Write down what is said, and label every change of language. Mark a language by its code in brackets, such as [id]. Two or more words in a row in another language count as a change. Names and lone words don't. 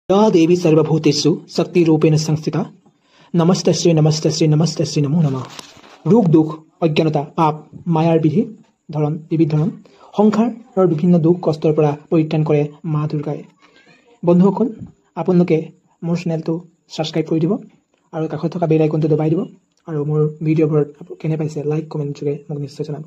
[sa] या देवी सर्वभूतेषु शक्तिरूपेण संस्थिता नमस्तश्री नमस्तश्री नमस्तश्री नमो नमः। [as] ৰোগ দুখ অজ্ঞানতা পাপ মায়াৰ বিবিধ ধৰণ সংসাৰৰ বিভিন্ন দুখ কষ্টৰ পৰা পৰিত্ৰাণ কৰে মা দুৰ্গাই। বন্ধুসকল, আপোনালোকে মোৰ চেনেলটো সাবস্ক্ৰাইব কৰি দিব আৰু কাষত থকা বেল আইকনটো দবাই দিব আৰু মোৰ ভিডিঅ'বোৰ কেনে পাইছে [en] like comment [as] যোগে মোক নিশ্চয় জনাব।